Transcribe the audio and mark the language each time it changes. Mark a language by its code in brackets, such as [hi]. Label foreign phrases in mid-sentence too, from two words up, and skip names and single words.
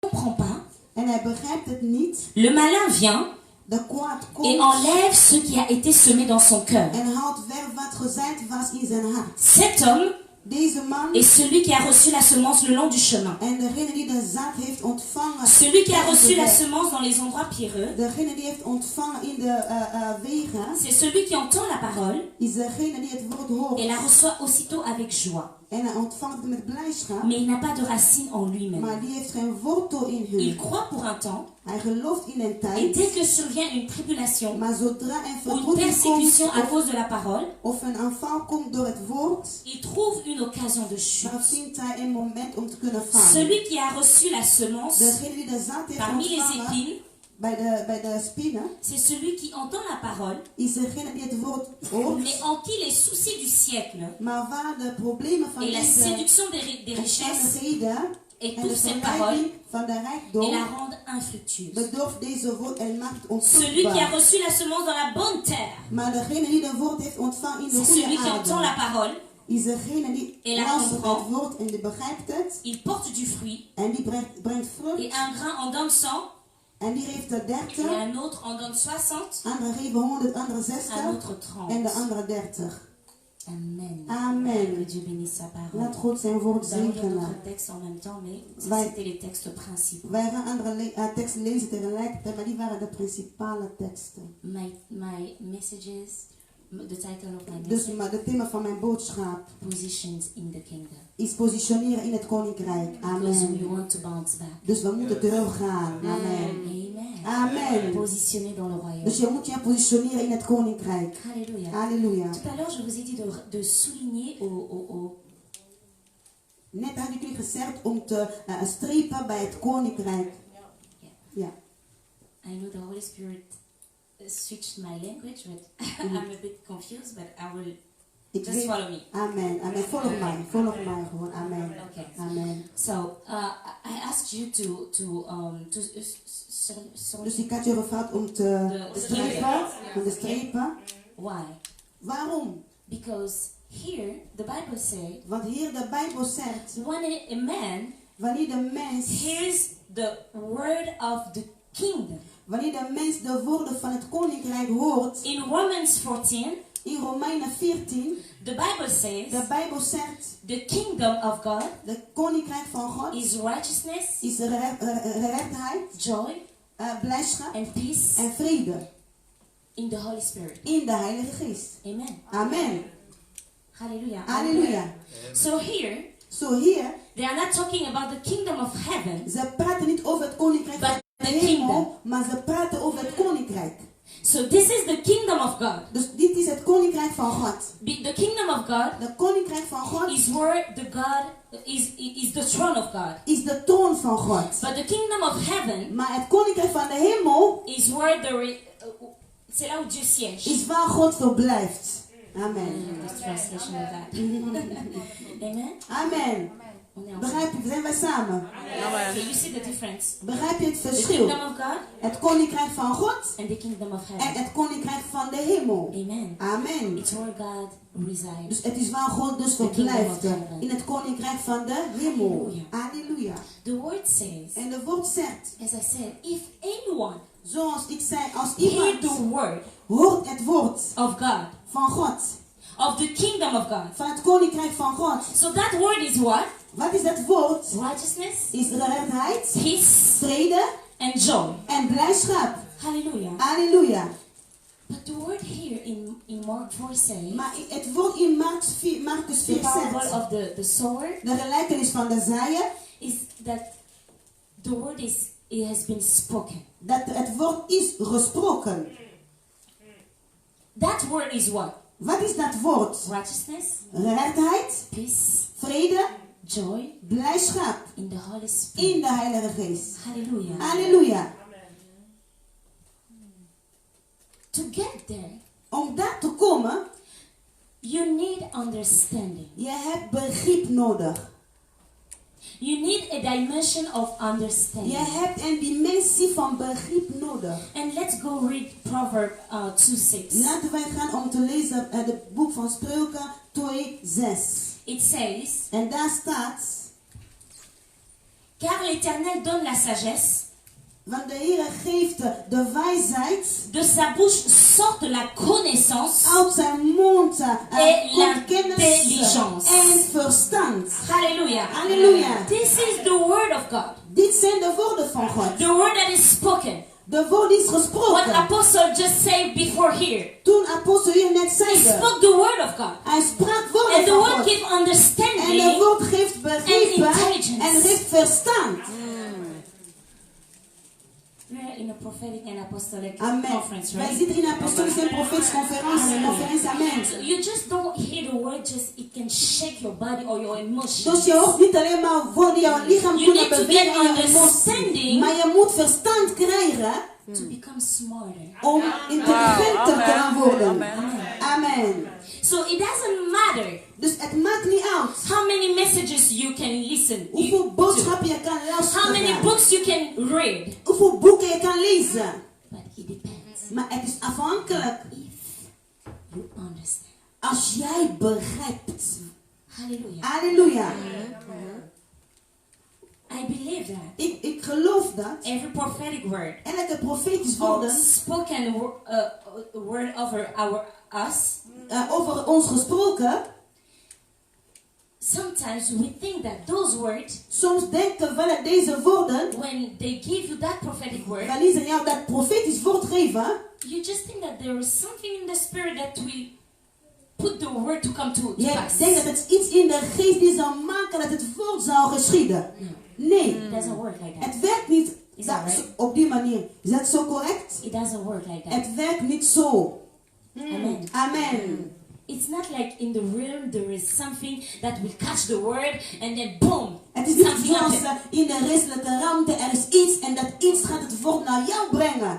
[fr] comprend pas. [nl] En hij begrijpt het niet. [fr] Le malin vient [nl] De kwaad komt [fr] et enlève ce qui a été semé dans son cœur. [nl] en haalt weg wat gezaaid was in zijn hart. [fr] Cet homme [nl] Deze man [fr] est celui qui a reçu la semence le long du chemin. [nl] en degene die de zaad heeft ontvangen. [fr] Celui qui a [nl] op de [fr] reçu la [nl] weg. [fr] semence dans les endroits pierreux, [nl] Degene die heeft ontvangen in de wegen. [fr] c'est celui qui entend la parole [nl] Is degene die het woord hoort. [fr] et la reçoit aussitôt avec joie. [nl] En hij ontvangt het met blijdschap. [fr] Mais il n'a pas de racine en lui-même. [nl] Maar die heeft geen wortel in hun. [fr] Il croit pour un temps [nl] Hij gelooft in een [fr] et [nl] tijd. [fr] dès que survient une tribulation [nl] Maar zodra een [fr] ou une [nl] verzoeking [fr] persécution à [nl] komt [fr] cause de la parole, [nl] of een aanval komt door het woord, [fr] il trouve une occasion de [nl] dan [fr] chute. [nl] vindt hij een moment om te kunnen vallen. [fr] Celui qui a reçu la semence [nl] Degene die de zaad heeft [fr] parmi les [nl] ontvangen [fr] épines, [nl] bij de spinnen, [fr] c'est celui qui entend la parole, [nl] is degene die het woord hoort. [fr] mais en qui les soucis du siècle [nl] Maar waar de problemen van [fr] et la [nl] deze [fr] séduction des richesses [nl] omstandigheden [fr] et [nl] en [fr] toute [nl] de [fr] cette parole [nl] verleiding van de [fr] et [nl] rijkdom [fr] la rendent infructueuse. [nl] bedorft deze woord en maakt het [fr] Celui qui a [nl] onvruchtbaar. [fr] reçu la semence dans la bonne terre, [nl] Maar degene die de woord heeft ontvangen in de [fr] c'est celui [nl] goede [fr] qui entend la [nl] aarde, [fr] parole, [nl] is degene die [fr] Et la [nl] luistert [fr] comprend. [nl] het woord en die begrijpt het. [fr] il porte du fruit, [nl] En die brengt [fr] et [nl] vrucht. [fr] un grain en donne 100, [nl] En die heeft er [fr] et [nl] 30. [fr] un autre en donne 60, [nl] Anderen geven 100, anderen [fr] un [nl] 60. [fr] autre [nl] En de [fr] 30. [nl] andere 30. [fr] Amen. Que [nl] Amen. [fr] Dieu bénisse sa parole. [nl] Laat God zijn woord [fr] Nous allons lire [nl] zegenen. [fr] d'autres textes en même temps, mais ça, Ouais. c'était les textes principaux. [nl] Wij gaan andere teksten lezen tegelijkertijd, maar die waren de principale teksten. [en] My messages, the title of my [nl] Dus [en] message, [nl] maar het thema van mijn boodschap [en] Positions in the Kingdom. [nl] is positioneren in het koninkrijk. [en] Because we [nl] Amen. [en] want to bounce back. [nl] Dus we moeten teruggaan. Amen. Amen. Amen. [fr] Positionner dans le royaume. [nl] Dus je moet je positioneren in het koninkrijk. [fr] Alléluia. [nl] Halleluja. [fr] Tout à l'heure, je vous ai dit de souligner [nl] Net had ik jullie gezegd om te strepen bij het koninkrijk. Ja. [en] I know the Holy Spirit switched my language, but I'm a bit confused, but I will [nl] Ik [en] just [nl] weet. [en] follow me. [nl] Amen. Amen. Volg mij. Volg mij gewoon. Amen. Okay. Amen. [en] So I asked you [nl] Dus ik had je gevraagd om te De strepen. Om te strepen. [en] why? [nl] Waarom? [en] Because here the Bible says [nl] Want hier de Bijbel zegt, [en] when a man [nl] wanneer de mens, [en] hears the word of the kingdom. [nl] wanneer de mens de woorden van het koninkrijk hoort, [en] In Romans 14, [nl] in Romeinen 14, [en] the Bible says [nl] de Bijbel zegt, [en] the kingdom of God [nl] de koninkrijk van God [en] is righteousness, [nl] is rechtheid, [en] joy, [nl] blijdschap [en] and peace [nl] en vrede [en] in the Holy Spirit. [nl] in de Heilige Geest. [en] Amen. [nl] Amen. [en] Hallelujah. [nl] Halleluja. [en] So here, [nl] Zo hier, [en] they are not talking about the kingdom of heaven, [nl] ze praten niet over het koninkrijk [en] but [nl] van de [en] the [nl] hemel, [en] kingdom. [nl] maar ze praten over het koninkrijk. [en] So this is the kingdom of God. [nl] Dus dit is het koninkrijk van God. [en] The kingdom of God [nl] De koninkrijk van God [en] is where the God is the throne of God. [nl] is de troon van God. [en] But the kingdom of heaven [nl] Maar het koninkrijk van de hemel [en] is where [fr] c'est là où Dieu siège. [nl] is waar God verblijft. [en] Amen. This translation of that. [nl] Amen. Amen. [fr] On est ensemble. [nl] Begrijp je? Zijn wij samen? [en] Okay, you see the difference. [nl] Begrijp je het [en] The [nl] verschil? [en] kingdom of God [nl] Het koninkrijk van God [en] and the kingdom of [nl] en [en] heaven. [nl] het koninkrijk van de hemel. [en] Amen. [nl] Amen. [en] It's where God resides. [nl] Dus het is waar God dus verblijft. In het koninkrijk van de hemel. Halleluja. [en] The word says, [nl] En de woord zegt, [en] as I said, if anyone [nl] zoals ik zei, als [en] hear [nl] iemand [en] the word [nl] hoort het woord [en] of God, [nl] van God, [en] of the kingdom of God. [nl] van het koninkrijk van God. [en] So that word is what? [nl] Wat is dat woord? [en] Righteousness, [nl] Is rechtheid, [en] peace, [nl] vrede [en] and joy. [nl] en blijdschap. [en] Hallelujah. [nl] Halleluja. [en] But the word here in Mark 4 says, [nl] Maar het woord in Marcus [en] the [nl] 4 [en] parable [nl] zegt, [en] of the sower, [nl] de gelijkenis van de zaaier, [en] is that the word it has been spoken. [nl] dat het woord is gesproken. [en] That word is what? [nl] Wat is dat woord? [en] Righteousness, [nl] Rechtheid, [en] peace, [nl] vrede, [en] joy [nl] blijdschap [en] in the Holy Spirit. [nl] in de Heilige Geest. [en] Hallelujah. [nl] Halleluja. [en] To get there, [nl] Om daar te komen, [en] you need understanding. [nl] je hebt begrip nodig. [en] You need a dimension of [nl] Je [en] understanding. [nl] hebt een dimensie van begrip nodig. [en] And let's go read Proverb 2:6. [nl] Laten wij gaan om te lezen het boek van Spreuken 2:6. [en] It says, [nl] En daar staat, [fr] Car l'Éternel donne la sagesse. [nl] Want de Heer geeft de wijsheid. [fr] De sa bouche sort la connaissance. [nl] Uit zijn mond [fr] Et [nl] komt kennis [fr] l'intelligence. [nl] en verstand. [en] Hallelujah. [nl] Halleluja. [en] This is the word of God. [nl] Dit zijn de woorden van God. [en] The word that is spoken. [nl] De woord is [en] What [nl] gesproken. [en] Apostle just said before here. [nl] Toen apostel hier net [en] He [nl] zeide. [en] spoke the word of God. [nl] Hij sprak woorden [en] And the [nl] van [en] word [nl] God. [en] gives [nl] En de [en] understanding. [nl] woord geeft begrippen [en] intelligence. [nl] en geeft verstand. [en] We are in a prophetic and apostolic [nl] Amen. [en] conference, [nl] Wij [en] right? [nl] zitten in een apostolische en profetische conferentie. [en] Amen. So you just don't hear the word, just it can shake your body or your emotions. [nl] Dus je hoort niet alleen maar woorden jouw lichaam [en] You [nl] kunnen [en] need to [nl] bewegen [en] get [nl] en je emotie. [en] understanding [nl] Maar je moet verstand krijgen [en] to become smarter. [nl] om intelligenter te gaan worden. [en] Amen. [nl] Amen. [en] So it doesn't matter [nl] Dus het maakt niet uit [en] how many messages you can listen [nl] hoeveel [en] to, [nl] boodschappen je kan [en] how many [nl] luisteren. [en] books you can read, [nl] Hoeveel boeken je kan lezen. [en] but it depends [nl] Maar het is afhankelijk [en] if you understand. [nl] als jij begrijpt. [en] Hallelujah. [nl] Halleluja. [en] I believe that [nl] Ik geloof dat [en] every prophetic word [nl] elke profetisch [en] or [nl] woorden [en] spoken word over us, [nl] over ons gesproken. [en] sometimes we think that those words, [nl] Soms denken we dat deze woorden, [en] when they give you that prophetic word, [nl] wanneer ze jou dat profetisch woord geven, [en] you just think that there is something in the spirit that will put the word to come to [nl] jij [en] pass. [nl] denkt dat het iets in de geest die zou maken dat het woord zou geschieden. Nee, [en] It doesn't work like that. [nl] het werkt niet [en] Is that right? [nl] op die manier. Is dat zo correct? [en] It doesn't work like that. [nl] Het werkt niet zo. [en] Amen. [nl] Amen. [en] It's not like in the realm there is something that will catch the word and then boom, [nl] Het is niet [en] something [nl] zoals [en] happens. [nl] in de restelijke ruimte er is iets en dat iets gaat het woord naar jou brengen.